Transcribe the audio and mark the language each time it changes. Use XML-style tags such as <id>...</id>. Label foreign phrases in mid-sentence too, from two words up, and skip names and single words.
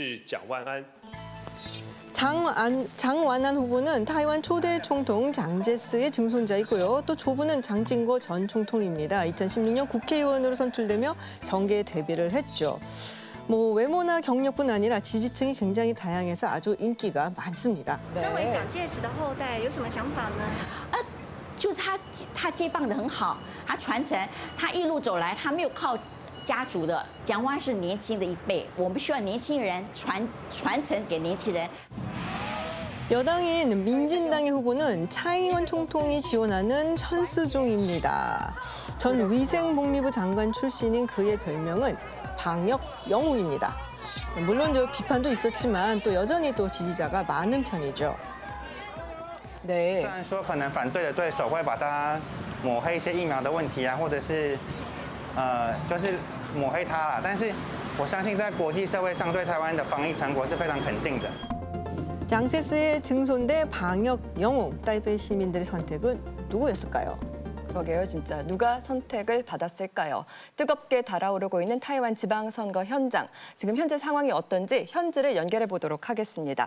<ko>장완안 후보는 타이완 초대 총통 장제스의 증손자이고요. 또 조부는 장진거 전 총통입니다. 2016년 국회의원으로 선출되며 정계에 데뷔를 했죠. 외모나 경력뿐 아니라 지지층이 굉장히 다양해서 아주 인기가 많습니다.</ko> <zh>身为蒋介石的后代，有什么想法呢？就是他接棒得很好，他传承，他一路走来，他没有靠家族的。蒋万是年轻的一辈，我们需要年轻人传承给年轻人。</zh> <ko>여당인 민진당의 후보는 차잉원 총통이 지원하는 천수종입니다. 전 위생복리부 장관 출신인 그의 별명은 방역 영웅입니다. 물론 비판도 있었지만 또 여전히 또 지지자가 많은 편이죠.</ko> <zh>对虽然说可能反对的对手会把它抹黑一些疫苗的问题啊，或者是就是抹黑它啦，但是我相信在国际社会上对台湾的防疫成果是非常肯定的。</zh> <ko>장세스의 증손대 방역 영웅, 타이베이 시민들의 선택은 누구였을까요? 그러게요, 진짜. 누가 선택을 받았을까요? 뜨겁게 달아오르고 있는 타이완 지방선거 현장. 지금 현재 상황이 어떤지 현지를 연결해 보도록 하겠습니다.</ko>